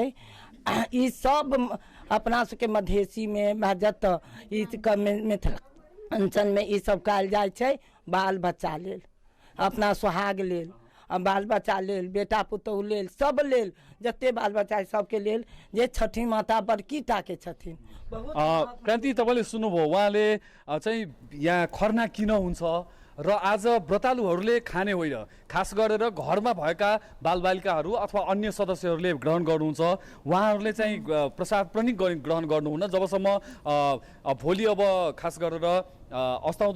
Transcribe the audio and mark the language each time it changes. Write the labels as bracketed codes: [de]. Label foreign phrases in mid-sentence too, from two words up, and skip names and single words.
[mai] ई सब अपना सबके मधेसी में जतऽ ई मिथिलाञ्चल में ई सब कयल जाइ छै बाल बच्चा लेल, अपना सुहाग लेल, बाल बच्चा लेल, बेटा पुतहु लेल, सब लेल, जते बाल बच्चा सबके लेल जे छठी माता बड़की टा के छथिन। [ne] क्रान्ति तपाईँले सुन्नुभयो, उहाँले चाहिँ यहाँ खरना किन हुन्छ र आज व्रतालुहरूले खाने होइन, खास गरेर घरमा भएका बालबालिकाहरू अथवा अन्य सदस्यहरूले ग्रहण गर्नुहुन्छ उहाँहरूले चाहिँ प्रसाद पनि ग्रहण गर्नुहुन्न जबसम्म भोलि अब खास गरेर अस्ताउँदो